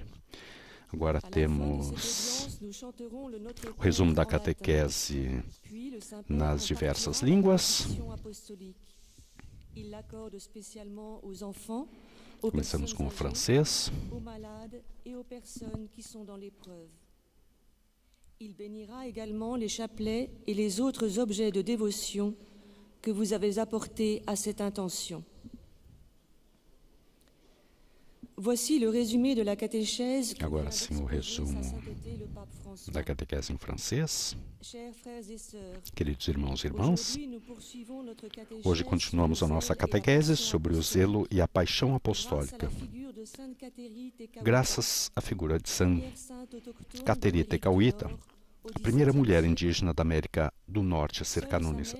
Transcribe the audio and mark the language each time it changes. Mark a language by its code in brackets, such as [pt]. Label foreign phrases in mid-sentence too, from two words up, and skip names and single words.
[pt] Agora temos o resumo da catequese nas diversas línguas. Começamos com o francês. [fr] Il bénira également les chapelets et les autres objets de dévotion que vous avez apporté à cette intention. Voici le résumé de la catéchèse que [pt] Agora sim, o resumo da catequese em francês. Queridos irmãos e irmãs, hoje continuamos a nossa catequese sobre o zelo e a paixão apostólica, graças à figura de Santa Cateri Tecauita, a primeira mulher indígena da América do Norte a ser canonizada.